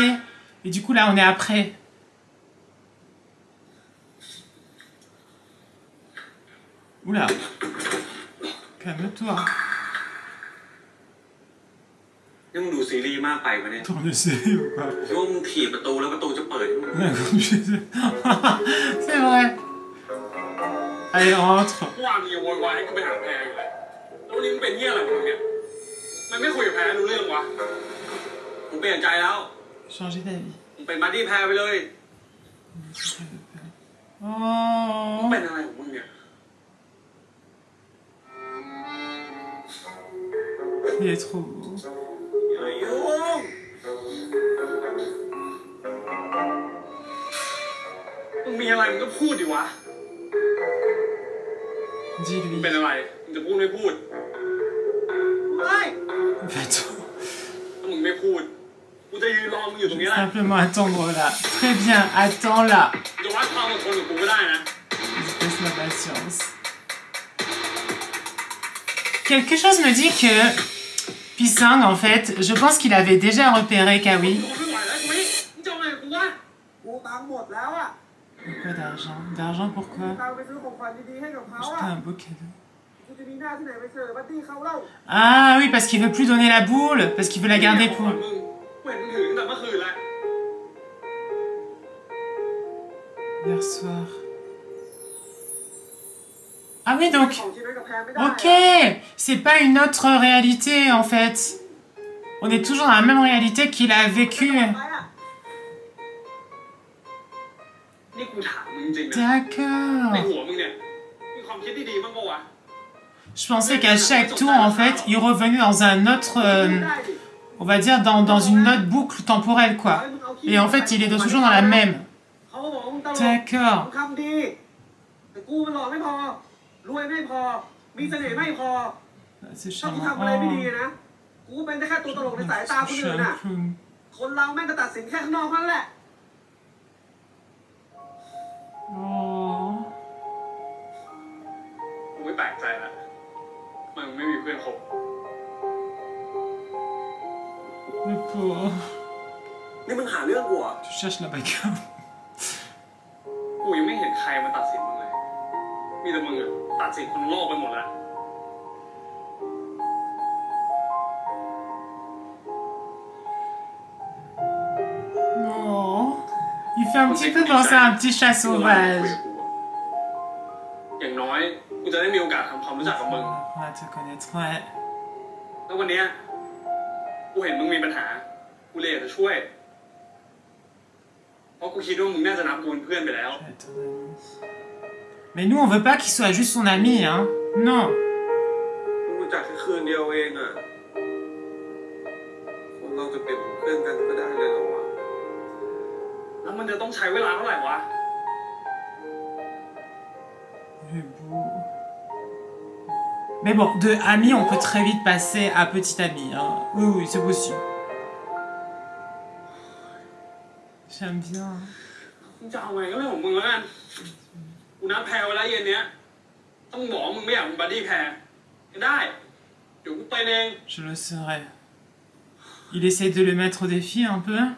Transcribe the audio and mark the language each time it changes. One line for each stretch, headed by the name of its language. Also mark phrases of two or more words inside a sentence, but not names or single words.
French: Et du coup, là, on est après. Oula. Calme-toi.
Thai: นี่มึงดูซีรีส์มากไปปะเนี่ย
French: Tourne le série ou quoi?
Thai: คิดว่ามึงถีบประตูแล้วประตูจะเปิด
French: C'est vrai. Allez, rentre.
Thai: ว่ามึงยังโวยวายให้กูไปหาแพรอยู่เลยแล้ววันนี้มึงเป็นเหี้ยอะไรของมึงเนี่ยมันไม่คุยกับแพรรู้เรื่องวะ มึงเปลี่ยนใจแล้ว
French: Changer d'avis.
Thai: มึงเป็นบัดดี้แพรไปเลย มึง Oh. เป็นอะไรของมึงเนี่ย
French: Il est trop beau.
Thai: อย่ายุ่ง มึงมีอะไรมึงก็พูดดิวะ มึง
French: Dis-lui.
Thai: เป็นอะไรมึงจะพูดไม่พูดเฮ้ย
French: Va-t'en.
Thai: ถ้ามึงไม่พูดกูจะยืนรอมึงอยู่ตรงนี้แหละ
French: Simplement attendre là. Très bien, attends là.
Thai: มึงจะวัดความอดทนกับกูก็ได้นะ
French: Laisse ma patience. Quelque chose me dit que Pisang, en fait, je pense qu'il avait déjà repéré Kawi.
Thai: กูไม่ไหวแล้วกูไม่มึงจะเอาไงกับกูวะ กูตังค์หมดแล้วอ่ะ
French: Pourquoi d'argent? D'argent pourquoi?
Thai: ตังค์ไปซื้อของขวัญดีๆให้กับเขาอ่ะ
French: Acheter un beau cadeau.
Thai: กูจะมีหน้าที่ไหนไปเสิร์ฟบัดดี้เขาเล่า
French: Ah oui, parce qu'il veut plus donner la boule, parce qu'il veut la garder pour...
Thai: มึงกูเห็นมึงถือตั้งแต่เมื่อคืนแล้ว
French: Hier soir. Ah oui, donc...
Thai: ของชิ้นไว้กับแพรไม่ได้
French: Ok, c'est pas une autre réalité en fait. On est toujours dans la même réalité qu'il a vécu.
Thai: ไปอ่ะ นี่กูถามมึงจริงๆนะ
French: D'accord.
Thai: ในหัวมึงเนี่ยมีความคิดที่ดีบ้างปะวะ
French: Je pensais qu'à chaque tour, en fait, il revenait dans un autre...
Thai: ได้ดิ
French: on va dire dans une autre boucle temporelle, quoi. Et en fait, il est toujours dans la même.
Thai: เขาก็บอกว่ามึงตลก
French: D'accord.
Thai: มึงคำดี แต่กูมันหล่อไม่พอ รวยไม่พอ มีเสน่ห์ไม่พอ
French: Ah, c'est
Thai: ถ้ากู
French: charmant.
Thai: ทำอะไรไม่ดี Oh. นะ กูเป็นได้แค่ตัวตลกในสายตาคน
French: Je suis
Thai: อื่น
French: un
Thai: น่ะ
French: clown.
Thai: คนเราแม่งก็ตัดสินแค่ข้างนอกเท่านั้นแหละ Oh. กูไม่แปลกใจละมันไม่มีเพื่อนคบ
French: Le pauvre.
Thai: นี่มึงหาเรื่องกูเหรอ
French: Tu cherches la bagarre.
Thai: กูยังไม่เห็นใครมาตัดสินมึงเลย มีแต่มึงอะตัดสินคนโลกไปหมดแล้ว Oh.
French: Il fait un petit peu penser à un petit chat sauvage.
Thai: อย่างน้อยกูจะได้มีโอกาสทำความรู้จักกับมึง
French: On va te connaître, ouais.
Thai: แล้ววันเนี้ยกูเห็นมึงมีปัญหา กูเลยอยากจะช่วย เพราะกูคิดว่ามึงน่าจะนับกูเป็นเพื่อนไปแล้ว
French: Je vais être ton ami. Mais nous, on veut pas qu'il soit juste son ami, hein. Non.
Thai: มึงรู้จักแค่คืนเดียวเองอ่ะ คนเราจะเป็นเพื่อนกันก็ได้เลยเหรอวะ แล้วมันจะต้องใช้เวลาเท่าไหร่วะ
French: Il est beau. Mais bon, de ami, on peut très vite passer à petit ami, hein. Oui, oui, c'est possible. J'aime bien.
Thai: มึงจะเอาไงก็เรื่องของมึงแล้วกัน กูนัดแพรไว้แล้วเย็นเนี้ยถ้ามึงบอกว่ามึงไม่อยากเป็นบัดดี้แพรก็ได้ เดี๋ยวกูไปเอง
French: Je le serai. Il essaie de le mettre au défi un peu.